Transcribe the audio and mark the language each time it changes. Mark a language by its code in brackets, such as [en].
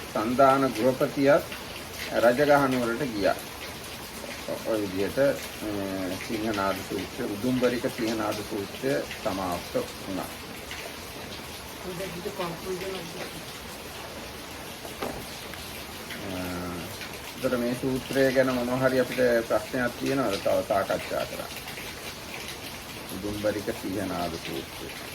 [si] සන්දාන ගෘහපතියත් රජගහ නුවරට ගියා. ඔය විදිහට සිංහනාද සූත්‍රය උදුම්බරික සිංහනාද සූත්‍රය සමාප්ත වුණා. [en] So that is the conclusion of the [si] ඒතර මේ සූත්‍රය ගැන මොනවා හරි අපිට ප්‍රශ්නයක් තියෙනවද තව සාකච්ඡා කරන්න? උදුම්බරික සිංහනාද සූත්‍රය.